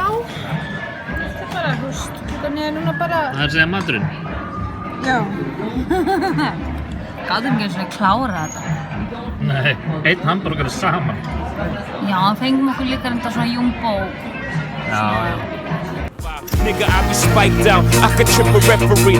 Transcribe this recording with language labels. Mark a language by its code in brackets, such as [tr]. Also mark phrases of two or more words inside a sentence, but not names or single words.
[is] Þetta er bara, klukkan er núna bara... Það er að segja maturinn. Já. Gáðum ekki eins og klára þetta. Nei, einn hamburger saman. Já, fengum okkur líka enda svona jumbo. Já. [en] Nigga, I be spiked out. I could trip a referee.